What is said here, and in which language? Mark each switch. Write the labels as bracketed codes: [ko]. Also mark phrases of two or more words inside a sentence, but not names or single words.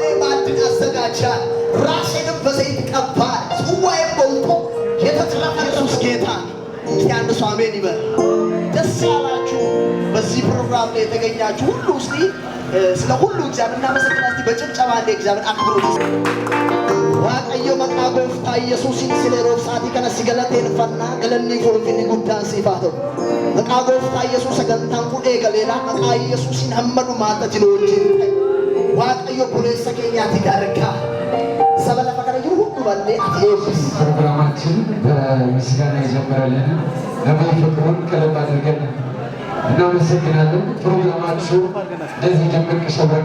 [am] ማዕድን አዘጋጃል። ራሴንም በዘይት ቀባል። ጽዋዬም ሞልቶ የተትረፈረፈ ጌታ። እስቲ አንድ ሰው አሜን ይበል። ደስ ያላችሁ በዚህ ፕሮግራም ላይ የተገኛችሁ ሁሉ እስቲ ስለ ሁሉ እግዚአብሔር እናመሰግናለን። እስቲ በጭብጨባ እንደ እግዚአብሔር አክብሩት። [om] waaqayyo maqaa gooftaa Yesuusiin sile roobsaatii kana si galateeffannaa galanni ulfinni guddaan siif haa ta'u. Maqaa gooftaa Yesuus sagantaan kun eegaleera. Maqaa Yesuusiin hamma dhumaatti nu wajjin ta'e. Waaqayyo buleessa keenyaatti gargaa. Saba lafa kana jiru hundi ballee ati eebbis. [am] ፕሮግራማችን በምስጋና የጀመረልን ነቢይ ፍቅሩን ከልብ አድርገን እናመሰግናለን። ፕሮግራማችሁ እንደዚህ ደመቅ ሸብረቅ